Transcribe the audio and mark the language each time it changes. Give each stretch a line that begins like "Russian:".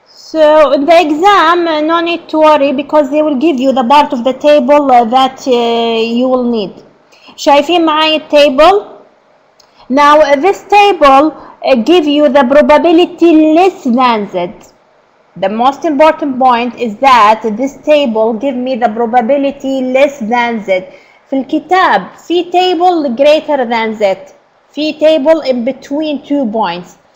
English: So in the exam, no need to worry because they will give you the part of the table that you will need.
Arabic: شايفين معي التable?
English: Now this table give you the probability less than Z. The most important point is that this table give me the probability less than Z.
Arabic: في الكتاب في
English: table greater than Z. في table in between 2 points.